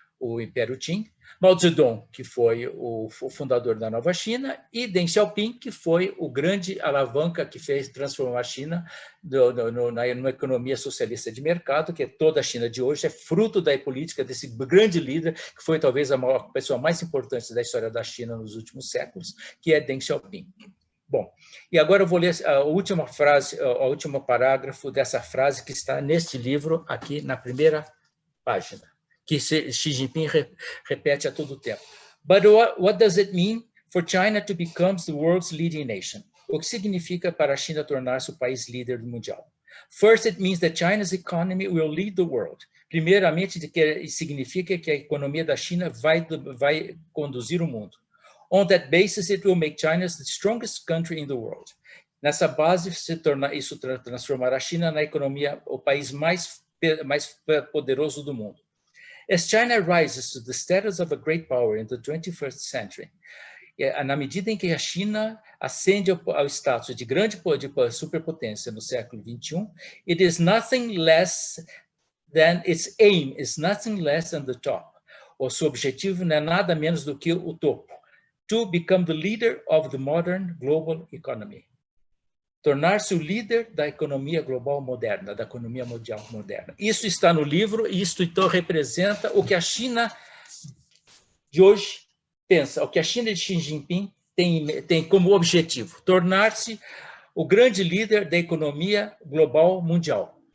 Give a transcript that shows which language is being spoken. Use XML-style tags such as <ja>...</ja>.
<pt>o Império Qing, Mao Zedong, que foi o fundador da Nova China, e Deng Xiaoping, que foi o grande alavanca que fez transformar a China numa economia socialista de mercado, que é toda a China de hoje, é fruto da política desse grande líder, que foi talvez a pessoa mais importante da história da China nos últimos séculos, que é Deng Xiaoping. Bom, e agora eu vou ler a última frase, o último parágrafo dessa frase que está neste livro, aqui na primeira página, que Xi Jinping repete a todo tempo.</pt> <en>But what does it mean for China to become the world's leading nation?</en> <pt>O que significa para a China tornar-se o país líder mundial?</pt> <en>First, it means that China's economy will lead the world.</en> <pt>Primeiramente, significa que a economia da China vai conduzir o mundo.</pt> <en>On that basis, it will make China the strongest country in the world.</en> <pt>Nessa base, isso transformará a China na economia, o país mais poderoso do mundo.</pt> <en>As China rises to the status of a great power in the 21st century, na medida em que a China ascende ao status de grande superpotência no século XXI, it is nothing less than its aim is nothing less than the top.</en> <pt>O seu objetivo não é nada menos do que o topo.</pt> <en>To become the leader of the modern global economy.</en> <pt>Tornar-se o líder da economia global moderna, da economia mundial moderna. Isso está no livro e isso então representa o que a China de hoje pensa, o que a China de Xi Jinping tem como objetivo, tornar-se o grande líder da economia global mundial.</pt>